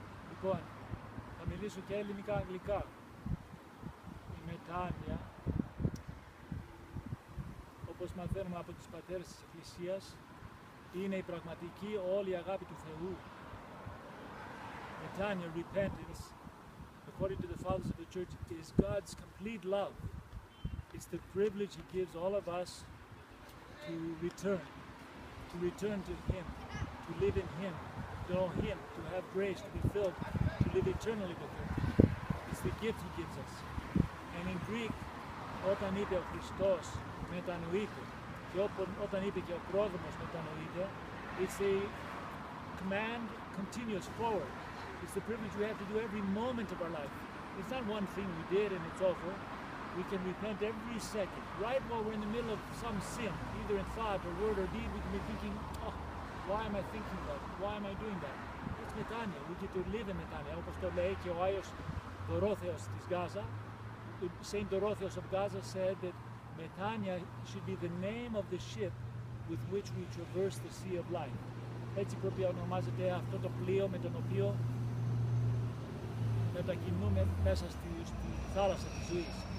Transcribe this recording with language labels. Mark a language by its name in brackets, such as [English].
[Greek] Λοιπόν, θα μιλήσω και ελληνικά-αγγλικά. Η μετάνοια, όπως μαθαίνουμε από τους πατέρες της Εκκλησίας, είναι η πραγματική όλη αγάπη του Θεού. [English] Μετάνοια, repentance, according to the fathers of the church, is God's complete love. It's the privilege He gives all of us to return to Him, to live in Him, to know Him, to have grace, to be filled, to live eternally with Him. It's the gift He gives us. And in Greek, [Greek] όταν είπε ο Χριστός μετανοείται και όταν είπε και ο πρόδρομος μετανοείται, [English] it's a command continuous forward. It's the privilege we have to do every moment of our life. It's not one thing we did and it's over. We can repent every second. Right while we're in the middle of some sin, either in thought or word or deed, we can be thinking, oh, why am I thinking that? Why am I doing that? It's μετάνοια. We get to live in μετάνοια. [Greek] Όπως το λέει και ο Άγιος Δωρόθεος της Γάζα. [English] Saint Dorotheos of Gaza said that μετάνοια should be the name of the ship with which we traverse the sea of life. [Greek] Έτσι πρέπει να ονομάζεται αυτό το πλοίο με τον οποίο μετακινούμε μέσα στη θάλασσα της ζωής.